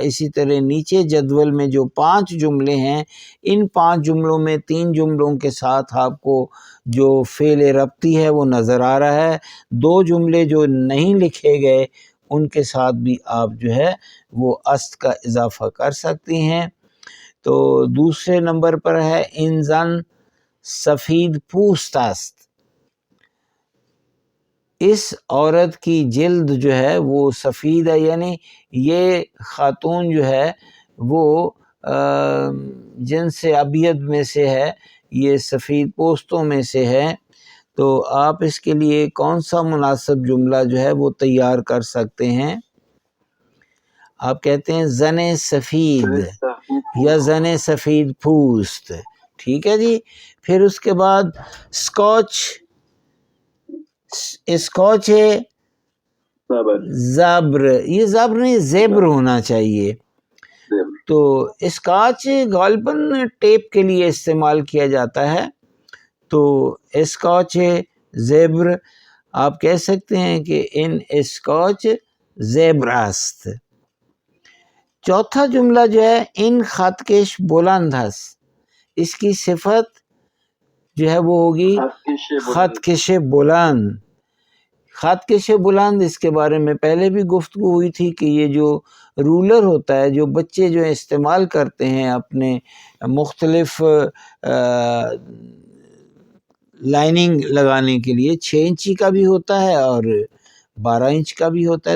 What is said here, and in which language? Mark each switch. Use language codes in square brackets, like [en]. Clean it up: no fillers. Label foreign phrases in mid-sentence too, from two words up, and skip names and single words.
[ur] اسی طرح نیچے جدول میں جو 5 جملے ہیں ان 5 جملوں میں 3 جملوں کے ساتھ آپ کو جو فعل ربطی ہے وہ نظر آ رہا ہے. 2 جملے جو نہیں لکھے گئے ان کے ساتھ بھی آپ جو ہے وہ است کا اضافہ کر سکتے ہیں. تو دوسرے نمبر پر ہے [fa] این زن سفید پوست است. [ur] اس عورت کی جلد جو ہے وہ سفید ہے، یعنی یہ خاتون جو ہے وہ [ar] جنس ابیض [ur] میں سے ہے، یہ سفید پوستوں میں سے ہے. تو آپ اس کے لیے کون سا مناسب جملہ جو ہے وہ تیار کر سکتے ہیں؟ آپ کہتے ہیں [fa] زن سفید یا زن سفید پوست. [ur] ٹھیک ہے جی. پھر اس کے بعد اسکاچ، اسکاچ ہے زبر، یہ زبر نہیں زیبر ہونا چاہیے. تو اسکاچ غالباً ٹیپ کے لیے استعمال کیا جاتا ہے، تو اسکاچ زیبر آپ کہہ سکتے ہیں کہ [fa] ان اسکاچ زیبر است. [ur] چوتھا جملہ جو ہے [fa] ان خطکش بلند است. [ur] اس کی صفت جو ہے وہ ہوگی [fa] خطکش بلند. خطکش بلند [ur] اس کے بارے میں پہلے بھی گفتگو ہوئی تھی کہ یہ جو رولر ہوتا ہے جو بچے جو استعمال کرتے ہیں اپنے مختلف لائننگ لگانے کے لیے، 6 انچی کا بھی ہوتا ہے اور 12 انچ کا بھی ہوتا ہے.